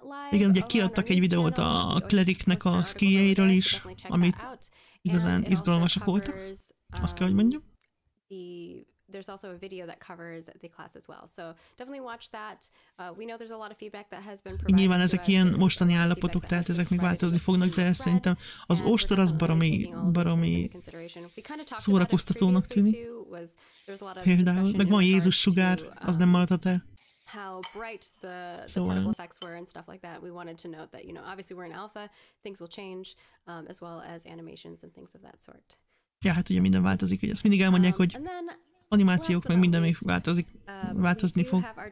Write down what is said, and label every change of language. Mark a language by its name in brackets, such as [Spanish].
[Hungarian] Igen, ugye kiadtak egy videót a Clericnek a skijeiről is, amit igazán izgalmasak voltak. Azt kell, hogy mondjam. [English] There's also a video that covers the class as well. So definitely watch that. We know there's a lot of feedback that has been provided. [Hungarian] Nyilván ezek ilyen mostani állapotok, tehát ezek még változni fognak, de szerintem az ostor az baromi szórakoztatónak tűnik. Például, meg van Jézus sugár, az nem maradhat el. [English] How bright the particle effects were and stuff like that. We wanted to note that, you know, obviously we're in alpha, things will change, as well as animations and things of that sort. [Hungarian] Ja, hát ugye minden változik, hogy ezt mindig elmondják, hogy animációk, meg minden még változni fog.